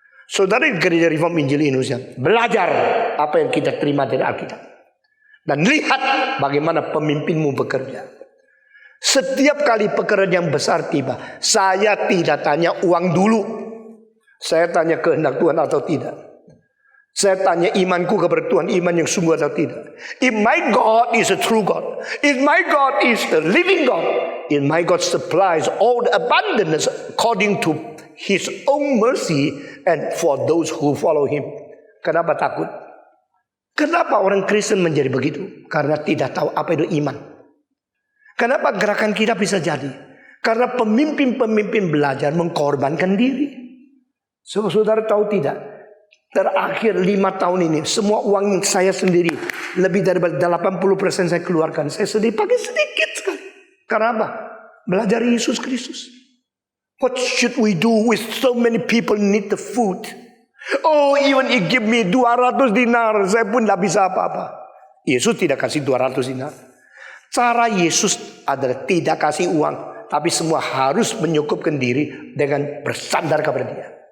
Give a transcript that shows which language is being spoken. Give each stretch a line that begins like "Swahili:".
Indonesian: Saudara gereja Reform Injil Indonesia, belajar apa yang kita terima dari Alkitab. Dan lihat bagaimana pemimpinmu bekerja. Setiap kali pekerjaan yang besar tiba, saya tidak tanya uang dulu. Saya tanya kehendak Tuhan atau tidak. Saya tanya imanku kepada Tuhan, iman yang sungguh atau tidak.
English: If my God is a true God, if my God is the living God, if my God supplies all the abundance according to His own mercy and for those who follow Him.
Indonesian: Kenapa takut? Kenapa orang Kristen menjadi begitu? Karena tidak tahu apa itu iman. Kenapa gerakan kita bisa jadi? Karena pemimpin-pemimpin belajar mengkorbankan diri. Saudara tahu tidak? Terakhir 5 tahun ini, semua uang saya sendiri, lebih dari 80% saya keluarkan. Saya sendiri pakai sedikit sekali. Karena apa? Belajar Yesus Kristus.
English: What should we do with so many people need the food? Oh, even he give me 200 dinar,
Indonesian: saya pun tidak bisa apa-apa. Yesus tidak kasih 200 dinar. Cara Yesus adalah tidak kasih uang, tapi semua harus menyukupkan diri dengan bersandar kepada dia.